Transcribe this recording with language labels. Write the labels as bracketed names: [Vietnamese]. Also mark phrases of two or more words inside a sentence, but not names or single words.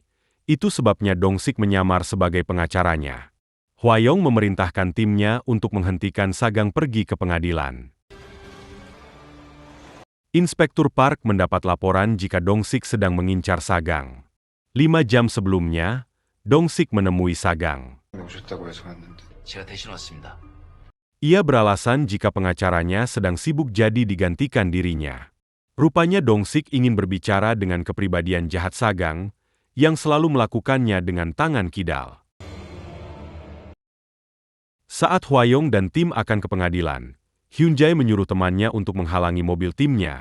[Indonesian] Itu sebabnya Dong-sik menyamar sebagai pengacaranya. Hwayong memerintahkan timnya untuk menghentikan Sagang pergi ke pengadilan. Inspektur Park mendapat laporan jika Dong-sik sedang mengincar Sagang. 5 jam sebelumnya, Dong-sik menemui Sagang. [Korean] 제가 대신 왔습니다. [Indonesian] Ia beralasan jika pengacaranya sedang sibuk jadi digantikan dirinya. Rupanya Dong-sik ingin berbicara dengan kepribadian jahat Sagang, yang selalu melakukannya dengan tangan kidal. Saat Hwayong dan tim akan ke pengadilan, Hyun-jae menyuruh temannya untuk menghalangi mobil timnya.